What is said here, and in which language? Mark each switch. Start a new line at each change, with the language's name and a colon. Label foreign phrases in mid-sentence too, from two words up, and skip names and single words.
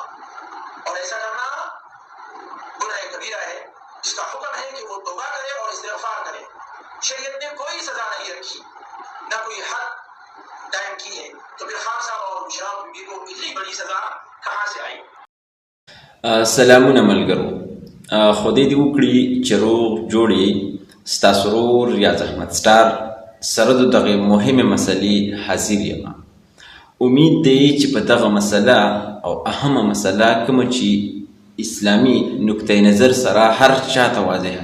Urdu: اور ایسا کرنا گناہ کبیرہ ہے، جس کا حکم ہے کہ وہ توبہ کرے اور استغفار کرے. شریعت نے کوئی سزا نہیں رکھی، نہ کوئی حد قائم کی ہے، تو پھر خان صاحب اور بشریٰ بی بی کو اتنی بڑی سزا کہاں سے آئی?
Pashto: سلامونه ملګرو، خدای دې وکړي چې روغ جوړ یې. ستاسو ورور ریاض احمد سټار سره د دغې مهمې مسلې حاضر یم. امید دی چې په دغه مسله او اهمه مسله کومه چې اسلامي نقطه نظر سره هر چاته واضحه